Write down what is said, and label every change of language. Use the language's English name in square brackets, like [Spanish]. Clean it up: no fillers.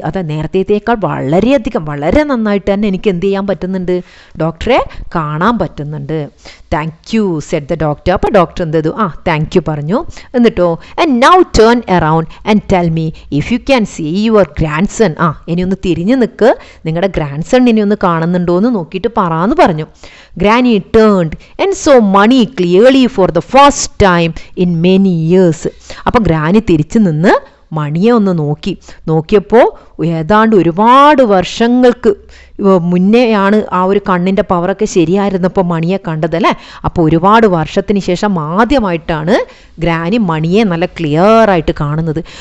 [Malayalam] അത് നേരത്തേക്കാൾ വളരെയധികം വളരെ നന്നായിട്ട് തന്നെ എനിക്ക് എന്ത് ചെയ്യാൻ പറ്റുന്നുണ്ട്, ഡോക്ടറെ കാണാൻ പറ്റുന്നുണ്ട്. [English] Thank you said the doctor. [Malayalam] അപ്പോൾ ഡോക്ടർ എന്ത് ചെയ്തു, താങ്ക് യു പറഞ്ഞു. [English] എന്നിട്ടോ and now turn around and tell me if you can see your grandson. [Malayalam] ഇനി ഒന്ന് തിരിഞ്ഞു നിൽക്ക്, നിങ്ങളുടെ ഗ്രാൻഡ് സൺ ഇനി ഒന്ന് കാണുന്നുണ്ടോ എന്ന് നോക്കിയിട്ട് പറയാന്ന് പറഞ്ഞു. [English] Granny turned and saw money clearly for the first time in many years. [Malayalam] അപ്പോൾ ഗ്രാനി തിരിച്ചു നിന്ന് മണിയെ ഒന്ന് നോക്കിയപ്പോൾ ഏതാണ്ട് ഒരുപാട് വർഷങ്ങൾക്ക് മുന്നെയാണ് ആ ഒരു കണ്ണിൻ്റെ പവറൊക്കെ ശരിയായിരുന്നപ്പോൾ മണിയെ കണ്ടതല്ലേ. അപ്പോൾ ഒരുപാട് വർഷത്തിന് ശേഷം ആദ്യമായിട്ടാണ് ഗ്രാനി മണിയെ നല്ല ക്ലിയർ ആയിട്ട് കാണുന്നത്.